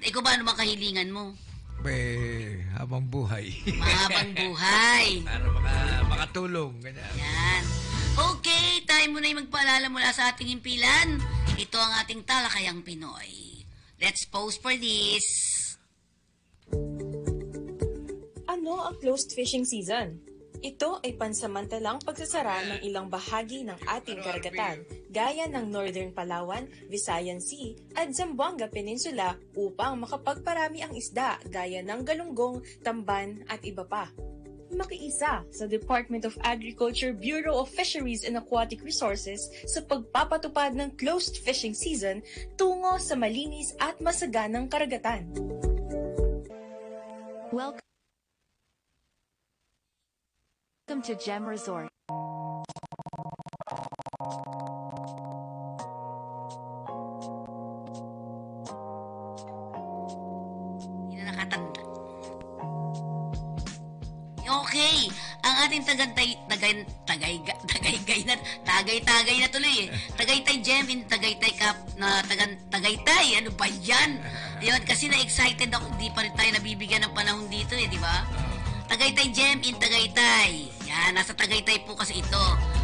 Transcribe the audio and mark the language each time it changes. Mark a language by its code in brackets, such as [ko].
[tl] Ikaw ba, ano mga kahilingan mo? Habang buhay. Habang buhay. Para makatulong. Ganyan. Yan. Okay, time mo na yung magpaalala mula sa ating himpilan. Ito ang ating Talakayang Pinoy. [en] Let's pause for this. [tl] Ano ang closed fishing season? Ito ay pansamantalang pagsasara ng ilang bahagi ng ating karagatan, gaya ng Northern Palawan, Visayan Sea, at Zamboanga Peninsula upang makapagparami ang isda gaya ng galunggong, tamban at iba pa. Makiisa sa Department of Agriculture Bureau of Fisheries and Aquatic Resources sa pagpapatupad ng closed fishing season tungo sa malinis at masaganang karagatan. [en] Welcome to Gem Resort. [tl] Hindi na nakatanda. Okay, ang ating tagaytay na tuloy eh. Tagaytay Gem in Tagaytay Cup na Tagaytay. Ano ba yan? Yun, kasi na-excited ako. Hindi pa rin tayo nabibigyan ng panahon dito eh, di ba? Tagaytay Gem in Tagaytay. Yan, nasa Tagaytay po kasi ito.